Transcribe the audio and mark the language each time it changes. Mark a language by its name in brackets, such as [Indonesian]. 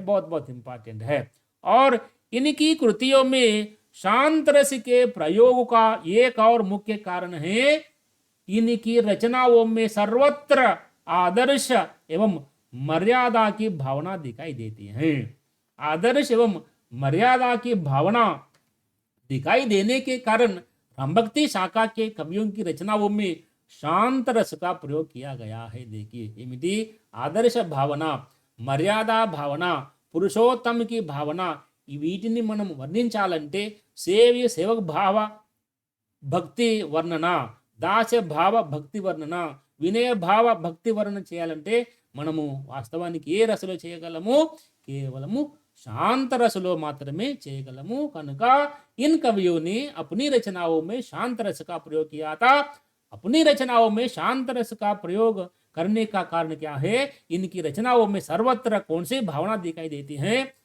[Hindi] बहुत बहुत इंपॉर्टेंट है. और इनकी कृतियों में शांत रस के प्रयोग का एक और मुख्य कारण है इनकी रचनाओं में सर्वत्र आदर्श एवं मर्यादा की भावना दिखाई देती है। आदर्श एवं मर्यादा की भावना दिखाई देने के कारण रामभक्ति शाखा के कवियों की रचनाओं में शांत रस का प्रयोग किया गया है। [Telugu] देखिए ఏమిటి ఆదర్శ భావన, మర్యాద భావన, పురుషోత్తమ की భావన, వీటిని మనం వర్ణించాలంటే సేవక భావ భక్తి వర్ణన, దాస్య భావ భక్తి వర్ణన, వినయ భావ భక్తి వర్ణన చేయాలంటే మనము వాస్తవానికి ఏ రసలో చేయగలము? కేవలము शांत रसलो मात्रमे చేయగలము। కనుక [Hindi] इन कवियों ने अपनी रचनाओं में शांत रस का प्रयोग किया था। अपनी रचनाओं में शांत रस का प्रयोग करने का कारण क्या है? इनकी रचनाओं में सर्वत्र कौन सी भावना दिखाई देती है?